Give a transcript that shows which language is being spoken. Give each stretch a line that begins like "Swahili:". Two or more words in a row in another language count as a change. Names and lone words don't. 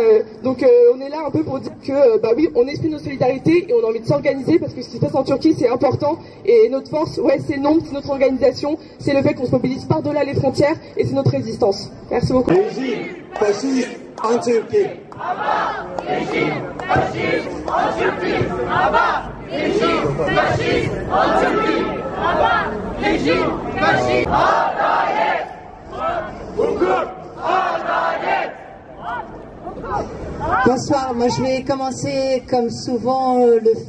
French: Donc on est là un peu pour dire que bah oui, on exprime nos solidarités et on a envie de s'organiser parce que ce qui se passe en Turquie c'est important et notre force, ouais, c'est le nombre, c'est notre organisation, c'est le fait qu'on se mobilise par-delà les frontières et c'est notre résistance. Merci beaucoup. Régime fasciste en Turquie. Régime fasciste en Turquie. Régime fasciste en Turquie. Régime fasciste.
Turkish: Adalet. Hukuk. Adalet.
French: Bonsoir, moi je vais commencer comme souvent le fait.